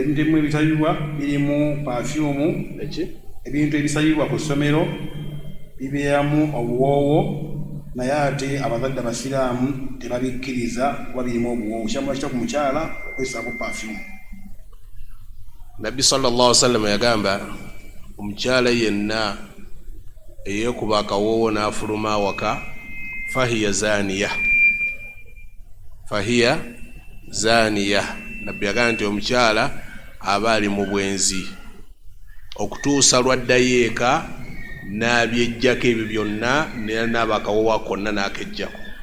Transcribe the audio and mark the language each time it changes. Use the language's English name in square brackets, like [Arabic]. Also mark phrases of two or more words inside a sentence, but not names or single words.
[Ganda] Ebintu ebimu ebisabibwa birimu pafyumu, ebintu ebisabibwa ku ssomero bibeeramu obuwoowo, naye ate abazadde abasiraamu tebabikkiriza kuba birimu obuwoowo. Kiramulwa kitya ku mukyala okwesaako pafyumu? Nabbi [Arabic] صلى الله عليه وسلم [Ganda] yagamba omukyala yenna eyeekuba akawoowo n'afuluma awaka [Arabic] فهي زانية. [Ganda] Nabbi yagamba nti omukyala aba ali mu bwenzi okutuusa lwaddayo eka n'abyejjako ebyo byonna n'aba akawoowo konna n'akejjako